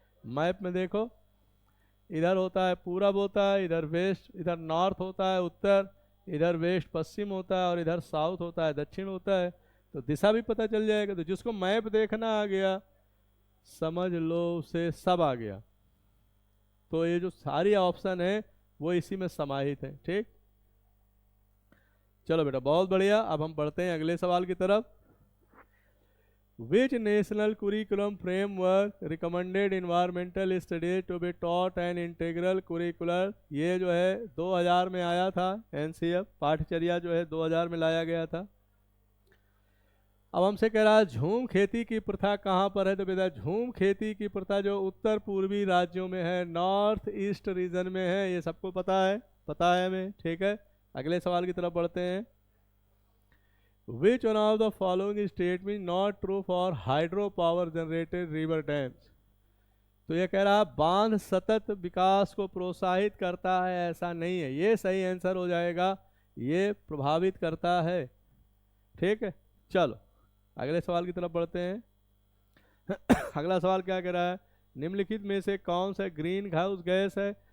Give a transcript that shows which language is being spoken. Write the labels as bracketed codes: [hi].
[hi] Map में देखो इधर होता है पूरब होता है, इधर वेस्ट, इधर नॉर्थ होता है उत्तर, इधर वेस्ट पश्चिम होता है, और इधर साउथ होता है दक्षिण होता है, तो दिशा भी पता चल जाएगा। तो जिसको मैप देखना आ गया, समझ लो उसे सब आ गया। तो ये जो सारी ऑप्शन है वो इसी में समाहित है। ठीक, चलो बेटा बहुत बढ़िया। अब हम बढ़ते हैं अगले सवाल की तरफ। [en] Which national curriculum framework recommended environmental studies to be taught an integral curricular? [hi] ये जो है 2000 में आया था, एनसीएफ पाठ्यचर्या जो है 2000 में लाया गया था। अब हमसे कह रहा है झूम खेती की प्रथा कहाँ पर है, तो बेटा झूम खेती की प्रथा जो उत्तर पूर्वी राज्यों में है, नॉर्थ ईस्ट रीजन में है, ये सबको पता है हमें। ठीक है, अगले सवाल की तरफ बढ़ते हैं। [en] Which one of the following statement not true for hydro power generated river dams? [hi] तो ये कह रहा है बांध सतत विकास को प्रोत्साहित करता है, ऐसा नहीं है। ये सही आंसर हो जाएगा, ये प्रभावित करता है। ठीक है, चलो अगले सवाल की तरफ बढ़ते हैं। अगला सवाल क्या कह रहा है, निम्नलिखित में से कौन सा ग्रीन हाउस गैस है?